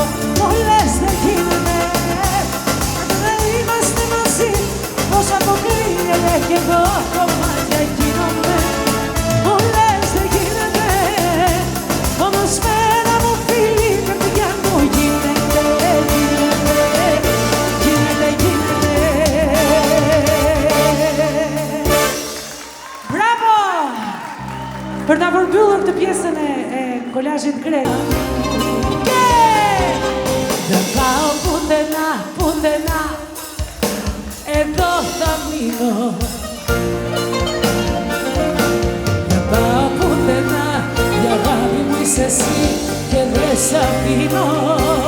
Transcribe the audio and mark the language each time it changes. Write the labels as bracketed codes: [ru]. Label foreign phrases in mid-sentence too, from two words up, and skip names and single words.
[el] Μου λες δεν γίνεται να είμαστε μαζί. Πως αποκλείεται κι εγώ κομμάτια γίνομαι. Μου λες δεν γίνεται, όμως με ένα μου φίλι η καρδιά μου γίνεται. [sq] Për ta përmbyllur këtë pjesën e kolazhit grek. [el] Δεν πάω πουθενά, πουθενά, εδώ θα μείνω. Δεν πάω πουθενά, η αγάπη μου είσαι εσύ και δεν σ' αφήνω.